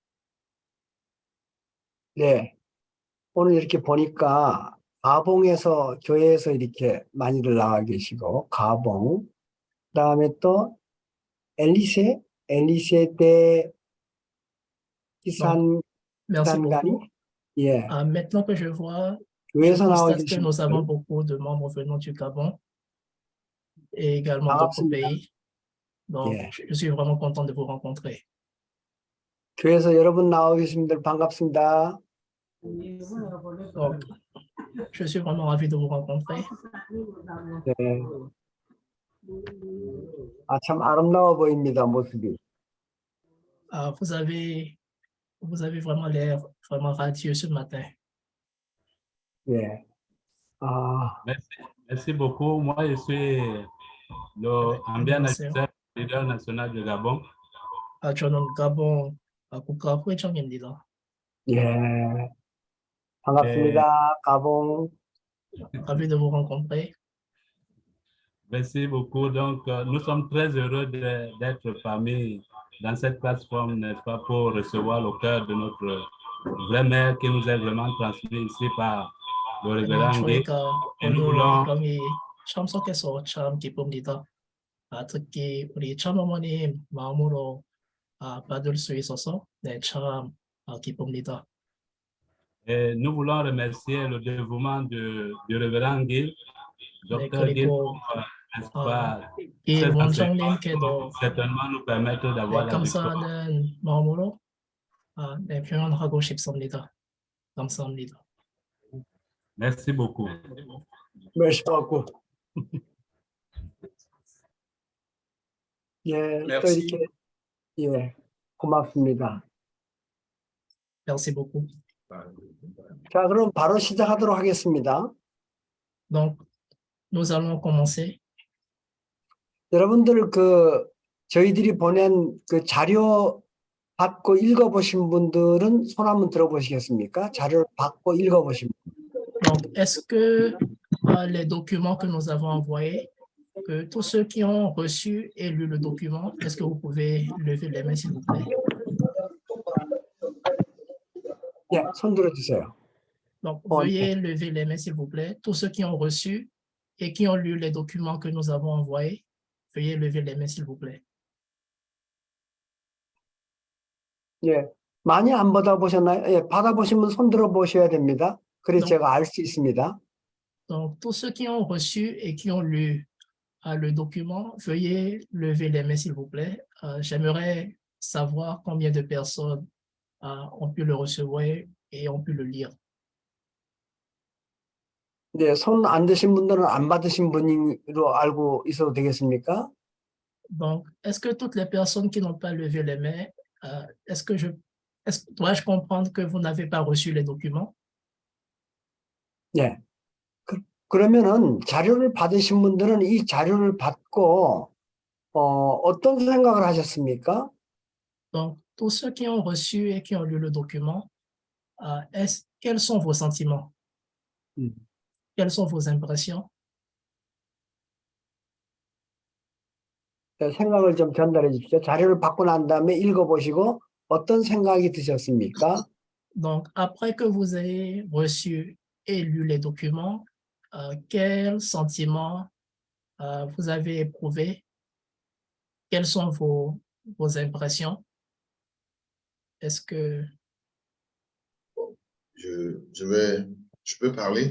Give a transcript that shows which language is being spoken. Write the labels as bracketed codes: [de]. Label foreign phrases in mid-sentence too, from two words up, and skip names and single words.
[ko] 네. 오늘 이렇게 보니까 가봉에서 교회에서 이렇게 많이들 나와 계시고 가봉 그다음에 또 엘리세 대 [fr] Merci 기산가니 beaucoup. [ko] 예 [fr] Maintenant que je vois, je [ko] 교회에서 나와 [fr] constate que [ko] 계신 [fr] nous avons [ko] 분들 [fr] beaucoup de membres venant du Gabon et également d'autres [ko] 반갑습니다. [fr] pays. Donc, [ko] 예 [fr] je suis vraiment content de vous rencontrer. [ko] 교회에서 여러분 나와 계신 분들 반갑습니다. [fr] Donc, je suis vraiment ravi de vous rencontrer. [ko] 네. 아, 참 아름다워 보입니다, 모습이. [fr] Vous avez vraiment l'air vraiment radieux ce matin. [ko] 예. 아, [fr] Merci beaucoup. Moi, je suis le Ambien Nasser, leader national du Gabon. [ko] 저는 가본 국가 회장입니다. 예. 반갑습니다, 가봉. [fr] Ravi de vous rencontrer. Merci beaucoup. Donc, nous sommes très heureux d'être parmi dans cette plateforme, n'est-ce pas, pour recevoir le cœur de notre vraie mère qui nous est vraiment transmis ici par le révérend Guy. [ko] 저희가 [fr] Et nous [ko] 오늘 [fr] voulons [ko] 여기 참석해서 참 기쁩니다. 특히 우리 참어머님 마음으로 받을 수 있어서 네, 참 기쁩니다. [fr] Et nous voulons remercier le dévouement du révérend Guy, [ko] 네, [fr] Dr. Guy, [ko] 그리고 [fr] n'est-ce pas, [ko] 길 [fr] ces enseignements [ko] 원장님께도 [fr] qui certainement nous permettent [ko] 네, [fr] d'avoir la victoire. [ko] 감사하는 마음으로 네, 표현하고 싶습니다. 감사합니다. [fr] Merci beaucoup. merci beaucoup. [ko] 예, 또 [fr] Merci. [ko] 이렇게, 예, 고맙습니다. [fr] Merci beaucoup. [ko] 자, 그럼 바로 시작하도록 하겠습니다. [fr] Donc, nous allons commencer. [ko] 여러분들 저희들이 보낸 그 자료 받고 읽어보신 분들은 손 한번 들어보시겠습니까? 자료를 받고 읽어보신 분. [fr] Donc, est-ce que les documents que nous avons envoyés, que tous ceux qui ont reçu et lu le document, est-ce que vous pouvez lever les mains, s'il vous plaît? [ko] 예, 손 들어주세요. [fr] Donc, veuillez lever les mains, s'il vous plaît. Tous ceux qui ont reçu et qui ont lu les documents que nous avons envoyés, veuillez lever les mains, s'il vous plaît. [ko] 예, 많이 안 받아보셨나요? 예, 받아보신 분 손 들어보셔야 됩니다. 그래서 제가 알 수 있습니다. [fr] Donc, tous ceux qui ont reçu et qui ont lu le document, veuillez lever les mains, s'il vous plaît. J'aimerais savoir combien de personnes ont pu le recevoir et ont pu le lire. [ko] 네, 손 안 드신 분들은 안 받으신 분으로 알고 있어도 되겠습니까? [fr] Donc, est-ce que toutes les personnes qui n'ont pas levé les mains, dois-je comprendre que vous n'avez pas reçu les documents? 네. [ko] 그러면은 자료를 받으신 분들은 이 자료를 받고 어떤 생각을 하셨습니까? [fr] Donc, tous ceux qui ont reçu et qui ont lu le document, quels sont vos sentiments? Quelles sont vos impressions? [ko] 생각을 좀 전달해 주십시오. 자료를 받고 난 다음에 읽어보시고 어떤 생각이 드셨습니까? [fr] Donc, après que vous ayez reçu et lu les documents, quels sentiments vous avez éprouvé? Quelles sont vos impressions? Est-ce que... Je peux parler?